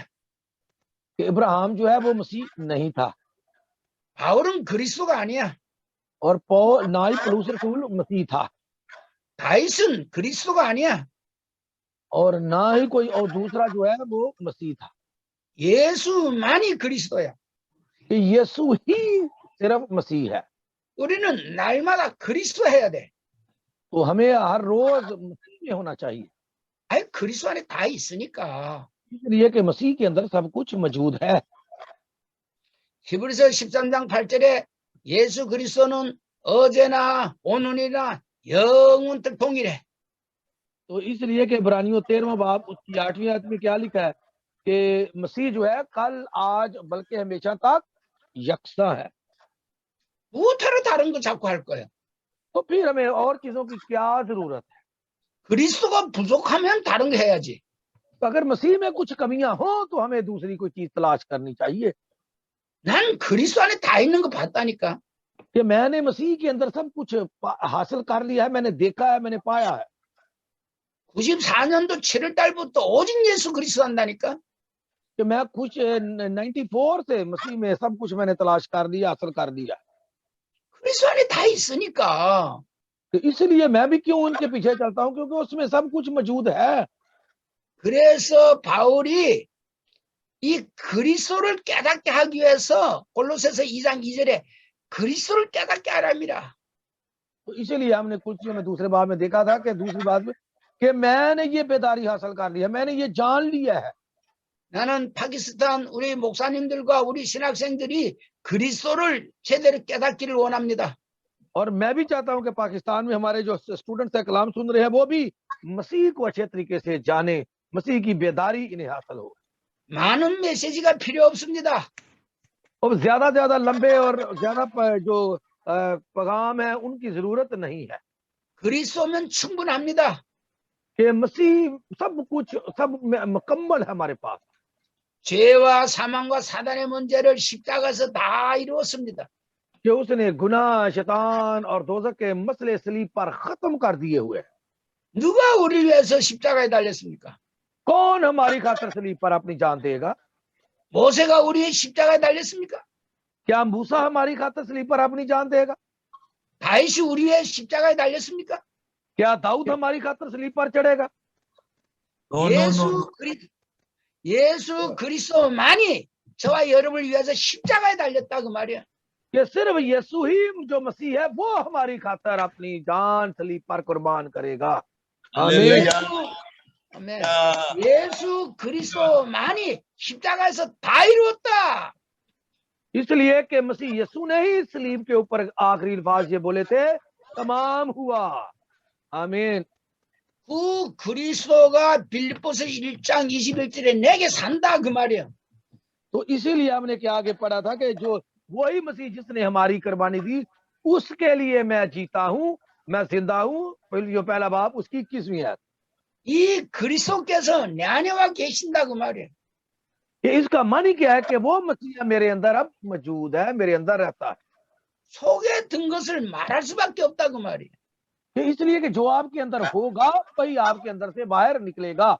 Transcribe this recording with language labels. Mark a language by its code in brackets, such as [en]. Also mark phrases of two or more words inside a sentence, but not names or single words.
[ur] کہ ابراہیم جو ہے وہ مسیح نہیں تھا, [ko] 바울은 그리스도가 아니야. [ur] اور پول نہ ہی پولس رسول مسیح تھا, [ko] 다윗은 그리스도가 아니야. [ur] اور نہ ہی کوئی اور دوسرا جو ہے وہ مسیح تھا. [ko] 예수만이 그리스도야. [ur] کہ یسوع ہی صرف مسیح ہے. [ko] 우리는 날마다 그리스도 해야 돼. [ur] تو ہمیں ہر روز مسیح میں ہونا چاہیے, [ko] 아니 그리스도 안에 다 있으니까. [ur] اس لیے کہ مسیح کے اندر سب کچھ موجود ہے. [ko] 히브리서 13장 8절에 예수 그리스도는 어제나 오늘이나 영원토록 동일해. [ur] تو اس لیے کہ عبرانیوں 13واں باب اس کی 8ویں آیت میں کیا لکھا ہے کہ مسیح جو ہے کل آج بلکہ ہمیشہ تک یکساں ہے. [ko] 무엇하러 다른 거 자꾸 할 거야? [ur] تو پھر ہمیں اور چیزوں کی کیا ضرورت ہے? [ko] 그리스도가 부족하면 다른 거 해야지. [ur] تو اگر مسیح میں کچھ کمیاں ہوں تو ہمیں دوسری کوئی چیز تلاش کرنی چاہیے. [ko] 난 그리스도 안에 다 있는 거 봤다니까. [ur] کہ میں نے مسیح کے اندر سب کچھ حاصل کر لیا ہے، میں نے دیکھا ہے، میں نے پایا ہے. [ko] 94년도 7월 달부터 오직 예수 그리스도 한다니까. [ur] کہ میں کچھ 94 سے مسیح میں سب کچھ میں نے تلاش کر لیا، حاصل کر لیا. [ko] 그리스도 안에 다 있으니까. [ur] تو اس لیے میں بھی کیوں ان کے پیچھے چلتا ہوں، کیونکہ اس میں سب کچھ موجود ہے. [ko] 그래서 바울이 이 그리스도를 깨닫게 하기 위해서 골로새서 2장 2절에 그리스도를 깨닫게 하랍니다. [ur] تو اسی لیے ہم نے کچھ میں دوسرے باب میں دیکھا تھا کہ دوسری بات میں کہ میں نے یہ بیداری حاصل کر لیا، میں نے یہ جان لیا ہے. [ko] 나는 파키스탄 우리 목사님들과 우리 신학생들이 그리스도를 제대로 깨닫기를 원합니다. [ur] اور میں بھی چاہتا ہوں کہ پاکستان میں ہمارے جو اسٹوڈنٹس ہے کلام سن رہے ہیں وہ بھی مسیح کو اچھے طریقے سے جانے، مسیح کی بیداری انہیں حاصل ہو. [ko] 많은 메시지가 필요 없습니다. [ur] اب زیادہ لمبے اور زیادہ جو پیغام ہے ان کی ضرورت نہیں ہے. [ko] 그리스도면 충분합니다. [ur] کہ مسیح سب کچھ سب مکمل ہے ہمارے پاس. [ko] 죄와 사망과 사단의 문제를 십자가에서 다 이루었습니다. [ur] کہ اس نے گناہ، شیطان اور دوزخ کے مسئلے صلیب پر ختم کر دیے ہوئے. [ko] 누가 우리를 위해서 십자가에 달렸습니까? [ur] کون ہماری خاطر صلیب پر اپنی جان دے گا? [ko] 모세가 우리의 십자가에 달렸습니까? [ur] کیا موسیٰ ہماری خاطر صلیب پر اپنی جان دے گا? [ko] 다윗이 우리 위해 십자가에 달렸습니까? [ur] کیا داؤد ہماری خاطر صلیب پر چڑھے گا? [ko] 예수 그리스도만이 저와 여러분을 위해서 십자가에 달렸다 그 말이야. [ur] کہ صرف یسوع ہی جو مسیح ہے وہ ہماری خاطر اپنی جان صلیب پر قربان کرے گا. [ko] 아멘. 예수 그리스도만이 십자가에서 다 이루었다. [ur] اس لیے کہ مسیح یسوع نے ہی صلیب کے اوپر آخری الفاظ یہ بولے تھے، تمام ہوا. आमीन। [ko] 그 그리스도가 빌립보서 1장 21절에 내게 산다 그 말이야. [ur] تو اسی لیے ہم نے کیا آگے پڑھا تھا کہ جو وہی مسیح جس نے ہماری قربانی دی اس کے لیے میں جیتا ہوں، میں زندہ ہوں. جو پہلا باپ اس کی 21ویں ہے. [ko] 이 그리스도께서 내 안에 와 계신다 그 말이야. [ur] کہ اس کا من ہی کیا ہے کہ وہ مسیح میرے اندر اب موجود ہے، میرے اندر رہتا ہے. [ko] 속에 든 것을 말할 수밖에 없다 그 말이야. [ur] اس لیے کہ جو آپ کے اندر ہوگا وہی آپ کے اندر سے باہر نکلے گا.